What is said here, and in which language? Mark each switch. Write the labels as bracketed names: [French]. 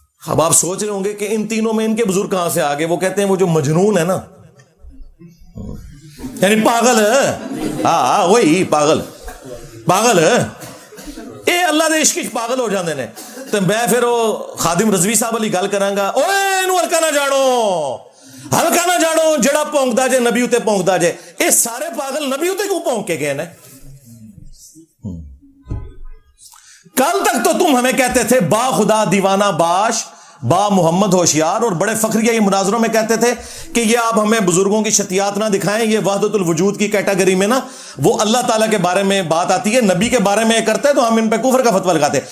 [Urdu] اب آپ سوچ رہے ہوں گے کہ ان تینوں میں ان کے بزرگ کہاں سے آگے؟ وہ کہتے ہیں وہ جو مجنون ہے نا، یعنی پاگل ہے، ہاں وہی پاگل ہے، [Punjabi] اے اللہ دے عشق پاگل ہو جاندے نے. تو میں پھر وہ خادم رضوی صاحب والی گل کراں گا، اوے اینو ہلکا نہ جاڑو جڑا پونکدا جے نبی اتے پونکدا جے. اے سارے پاگل نبی اتے کیوں پونک کے گئے نے؟ [Urdu] کل تک تو تم ہمیں کہتے تھے [Persian] با خدا دیوانہ باش، با محمد ہوشیار، [Urdu] اور بڑے فخریہ یہ مناظروں میں کہتے تھے کہ یہ آپ ہمیں بزرگوں کی شتیات نہ دکھائیں، یہ وحدت الوجود کی کیٹیگری میں نا وہ اللہ تعالیٰ کے بارے میں بات آتی ہے، نبی کے بارے میں کرتے ہیں تو ہم ان پہ کفر کا فتویٰ لگاتے.